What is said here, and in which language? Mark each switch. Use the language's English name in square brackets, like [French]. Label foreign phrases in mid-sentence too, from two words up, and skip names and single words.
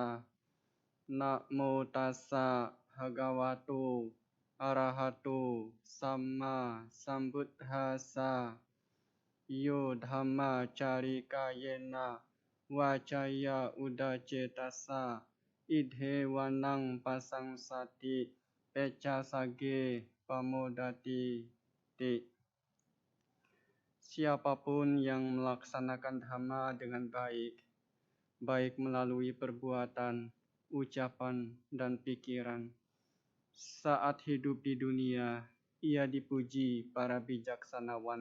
[Pali] Namo tassa bhagavato arahato samma sambuddhassa. Yo dhamma carikayena wacaya udacetasa idhe wanang pasangsati pecasage pamodati ti. [Indonesian] Siapapun yang melaksanakan dhamma dengan baik, baik melalui perbuatan, ucapan, dan pikiran, saat hidup di dunia, ia dipuji para bijaksanawan.